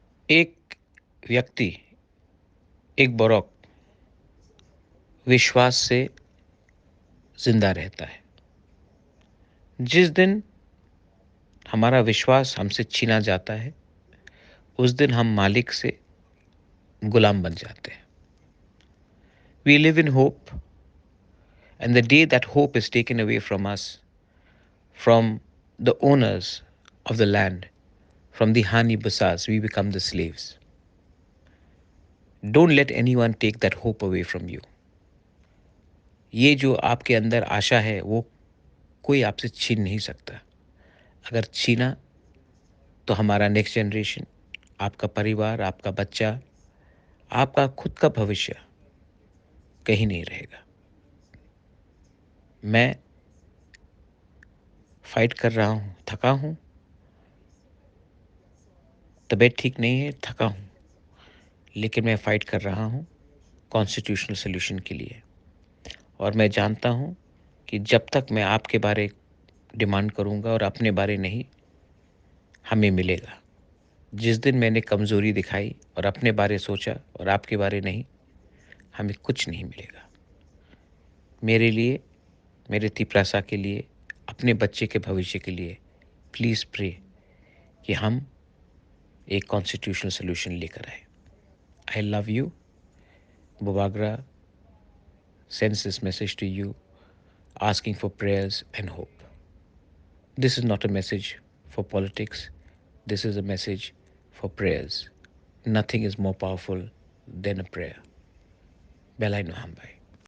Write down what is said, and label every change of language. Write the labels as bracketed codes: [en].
[hi] एक व्यक्ति, एक बौरक विश्वास से ज़िंदा रहता है। जिस दिन हमारा विश्वास हमसे छीना जाता है, उस दिन हम मालिक से गुलाम बन जाते हैं। [en] We live in hope, and the day that hope is taken away from us, from the owners of the land, from the Hani Basas, we become the slaves. Don't let anyone take that hope away from you. [hi] ये जो आपके अंदर आशा है, वो कोई आपसे छीन नहीं सकता। अगर छीना तो हमारा नेक्स्ट जनरेशन, आपका परिवार, आपका बच्चा, आपका खुद का भविष्य कहीं नहीं रहेगा। मैं फाइट कर रहा हूँ, थका हूँ, तबीयत ठीक नहीं है, थका हूँ, लेकिन मैं फाइट कर रहा हूँ कॉन्स्टिट्यूशनल सॉल्यूशन के लिए। और मैं जानता हूँ कि जब तक मैं आपके बारे डिमांड करूँगा और अपने बारे नहीं, हमें मिलेगा। जिस दिन मैंने कमज़ोरी दिखाई और अपने बारे सोचा और आपके बारे नहीं, हमें कुछ नहीं मिलेगा। मेरे लिए, मेरे तिपरासा के लिए, अपने बच्चे के भविष्य के लिए प्लीज़ प्रे कि हम एक कॉन्स्टिट्यूशनल सॉल्यूशन लेकर आए। [en] I love you. Bobagra sends this message to you asking for prayers and hope. This is not a message for politics. This is a message for prayers. Nothing is more powerful than a prayer. Belai Nohambay.